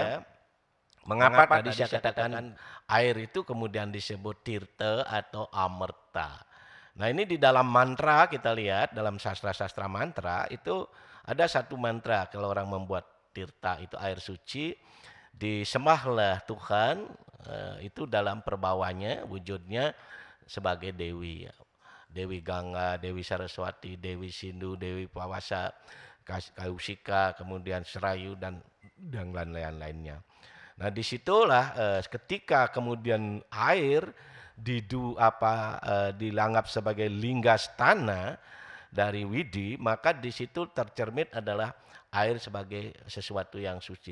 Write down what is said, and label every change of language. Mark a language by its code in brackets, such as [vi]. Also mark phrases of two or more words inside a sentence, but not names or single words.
[id] Mengapa tadi saya katakan air itu kemudian disebut tirta atau amerta. Nah, ini di dalam mantra kita lihat, dalam sastra-sastra mantra itu ada satu mantra kalau orang membuat tirta itu air suci, disembahlah Tuhan itu dalam perbawanya, wujudnya sebagai dewi. Dewi Gangga, Dewi Saraswati, Dewi Sindhu, Dewi Pawasa, Kausika, kemudian Serayu dan lain-lainnya. Nah, disitulah ketika kemudian air dianggap sebagai linggastana dari Widi, maka di situ tercermin adalah air sebagai sesuatu yang suci.